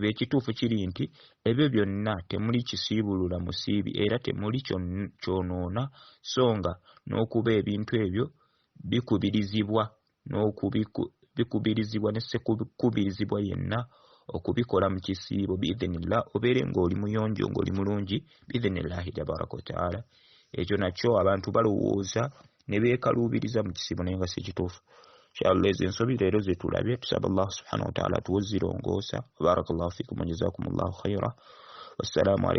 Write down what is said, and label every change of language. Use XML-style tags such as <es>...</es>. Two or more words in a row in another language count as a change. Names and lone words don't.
<lg>Ekituufu kiri nti ebyo byonna temuli kisiibulula musiibi, era temuli kyonoona, so nga n'okuba ebintu ebyo bikubirizibwa ne sekubirizibwa yenna okubikola mu kisiibo biidhnillah. Obeere ng'oli muyonjo, ng'oli mulungi</lg> <ar>بإذن الله تبارك وتعالى.</ar> <lg>Ekyo nakyo abantu balowooza ne beekaluubiriza mu kisiibo naye nga si kituufu. Inshallah ezo ensobi leero ze tulabye, tusaba Allah</lg> <ar>سبحانه وتعالى</ar> <lg>tuwozirongoosa.</lg> <ar>بارك الله فيكم وجزاكم الله خيرا. والسلام عليكم.</ar>